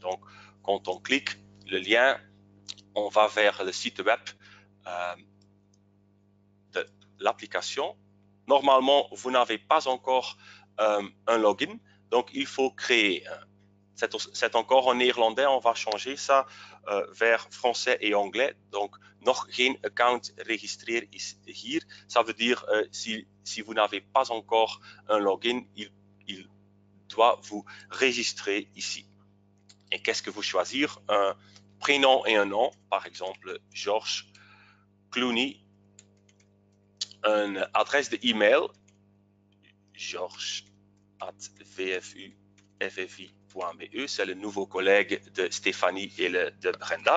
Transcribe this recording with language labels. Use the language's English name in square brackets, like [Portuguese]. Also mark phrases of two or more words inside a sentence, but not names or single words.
[French] Donc, quand on clique le lien, on va vers le site web de l'application. Normalement, vous n'avez pas encore un login, donc il faut créer un. C'est encore en néerlandais, on va changer ça vers français et anglais. Donc, [Dutch] nog geen account registreer is hier. [French] Ça veut dire si vous n'avez pas encore un login, il doit vous registrer ici. Et qu'est-ce que vous choisir? Un prénom et un nom, par exemple Georges Clooney. Une adresse de email, georges@vfu.ffi.be, c'est le nouveau collègue de Stéphanie et de Brenda.